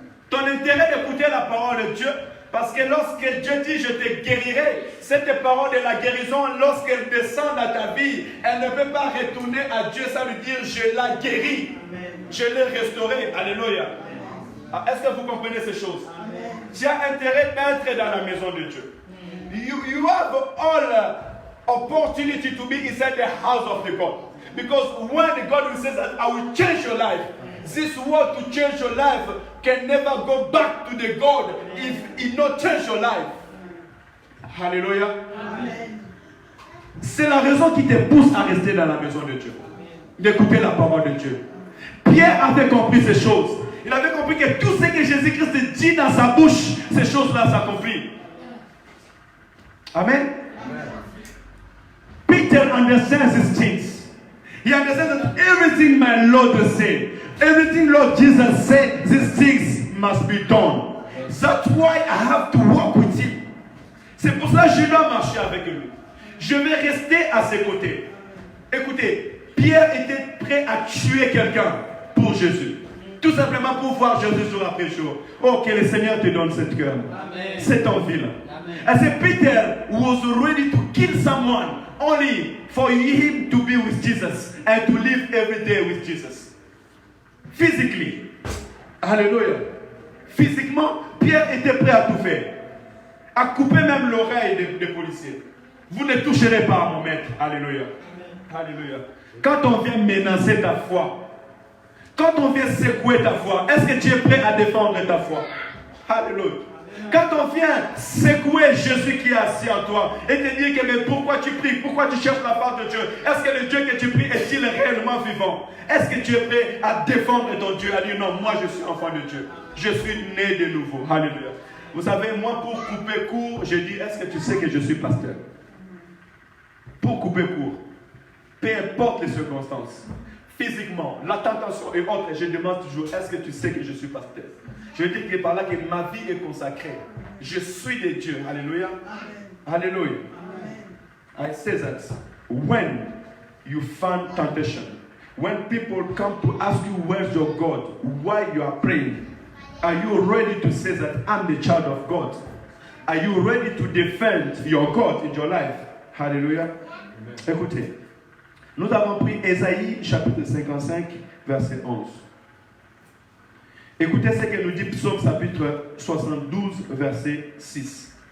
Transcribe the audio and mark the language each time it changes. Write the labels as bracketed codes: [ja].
[fr] Ton intérêt d'écouter la parole de Dieu, parce que lorsque Dieu dit je te guérirai, cette parole de la guérison, lorsqu'elle descend dans ta vie, elle ne peut pas retourner à Dieu sans lui dire je l'ai guéri, je l'ai restauré. Alléluia. Est-ce que vous comprenez ces choses? Amen. Tu as intérêt d'être dans la maison de Dieu. [en] You have all opportunity to be inside the house of the God. Because when the God will say that I will change your life, this word to change your life can never go back to the God if it not change your life. Hallelujah. Amen. [fr] C'est la raison qui te pousse à rester dans la maison de Dieu, d'écouter la parole de Dieu. Pierre avait compris ces choses. Il avait compris que tout ce que Jésus-Christ dit dans sa bouche, ces choses-là s'accomplissent. Amen. [en] Peter understands these things. He understands that everything my Lord said, everything Lord Jesus said, these things must be done. That's why I have to walk with him. [fr] C'est pour ça que je dois marcher avec lui. Je vais rester à ses côtés. Écoutez, Pierre était prêt à tuer quelqu'un pour Jésus. Tout simplement pour voir Jésus jour après jour. Oh, que le Seigneur te donne cette cœur, cette envie-là. [en] I said, Peter was ready to kill someone only for him to be with Jesus and to live every day with Jesus. Physically. Alléluia. [fr] Physiquement, Pierre était prêt à tout faire. À couper même l'oreille des policiers. Vous ne toucherez pas à mon maître. Alléluia. Alléluia. Quand on vient menacer ta foi, quand on vient secouer ta foi, est-ce que tu es prêt à défendre ta foi? Alléluia. Quand on vient secouer Jésus qui est assis en toi et te dire que mais pourquoi tu pries, pourquoi tu cherches la part de Dieu, est-ce que le Dieu que tu pries est-il réellement vivant? Est-ce que tu es prêt à défendre ton Dieu, à dire non, moi je suis enfant de Dieu, je suis né de nouveau? Alléluia. Vous savez, moi pour couper court, je dis est-ce que tu sais que je suis pasteur? Pour couper court, peu importe les circonstances, physiquement, la tentation et autres, je demande toujours est-ce que tu sais que je suis pasteur? Je dis que par là que ma vie est consacrée. Je suis de Dieu. Alléluia. Alléluia. [en] I say that when you find temptation, when people come to ask you where's your God, why you are praying, are you ready to say that I'm the child of God? Are you ready to defend your God in your life? Hallelujah. [fr] Écoutez, nous avons pris Ésaïe chapitre 55 verset 11. Écoutez ce que nous dit Psaume chapitre 72 verset 6.